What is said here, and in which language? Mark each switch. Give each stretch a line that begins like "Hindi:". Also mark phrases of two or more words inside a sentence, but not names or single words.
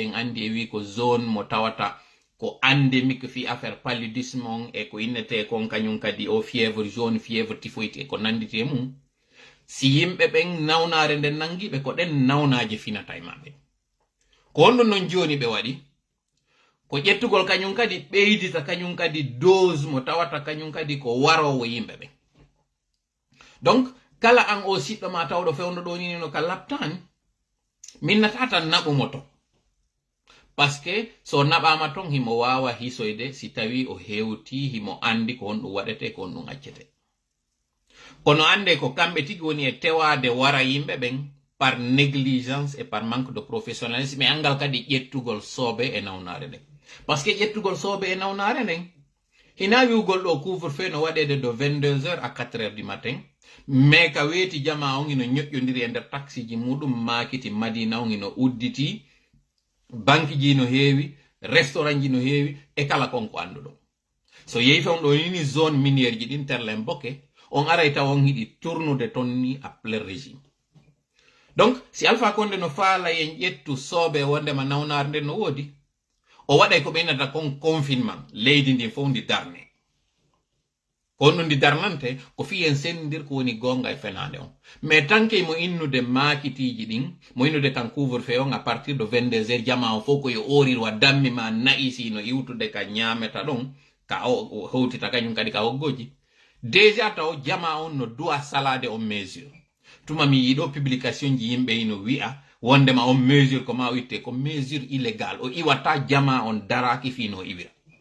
Fula: ɗen andi e wi ko zone mo tawata ko endémique fi
French: affaire paludisme
Fula: on e ko innete kon kañum kadi o
French: fièvre jaune fièvre typhoïde
Fula: e ko nandite mum si yimɓe ɓen nawnare nden nangiɓe ko ɗen nawnaji finata e maɓɓe ko honɗum noon joni ɓe waɗi ko ƴettugol kañum kadi ɓeydita kañum kadi dose mo tawata kañum kadi ko warowo yimɓe ɓen donc kala an o siɗɗo ma tawɗo fewno ɗo nini no ka laptani min nata tan naɓumo to
French: par ce que
Fula: so naɓama ton himo wawa hisoyde si tawi o hewti himo andi ko honɗum waɗete ko honɗum accete kono ande ko kamɓe tigi woni e tewade wara yimɓe ɓen
French: par négligence et par manque de professionnalisme
Fula: e angal kadi ƴettugol soobe e nawnare nden
French: par ce que
Fula: ƴettugol soobe e nawnare nden hina wiwgol ɗo
French: couvre feu
Fula: no waɗede
French: de 22h à 4h du matin mais
Fula: ka weeti jama on ino ñoƴƴodiri e nder taxi ji muɗum makiti madina on ino udditi banque ji no heewi restaurant ji no heewi e kala konko anduɗo so yehi fewn ɗo nini
French: zone minière
Fula: ji ɗin terlen boke on aray taw on hiɗi tournude ton ni
French: à plein régime donc
Fula: si Alpha Condé no faala en ƴettu soobe wondema nawnare nden no woodi o waɗay ko ɓeynata kon confinement leydi ndin fof ndi darne ko honɗum ndi darnante ko fiyen sendidir ko woni gonga e fenade on mais tanke mo innude makitiji ɗin mo innude kan
French: couvre feu
Fula: on
French: à partir de 22h
Fula: jama o fof koye orirwa dammi ma nayi sino iwtude ka ñameta ɗon ka o hewtita kañum kadi ka hoggoji déjà taw jama on no duwa salade on mesure tuma mi yiɗo publication ji yimɓe ino wi'a wondema on mesure ko ma witte ko
French: mesure illégale
Fula: o iwata jama on daraki fino iwira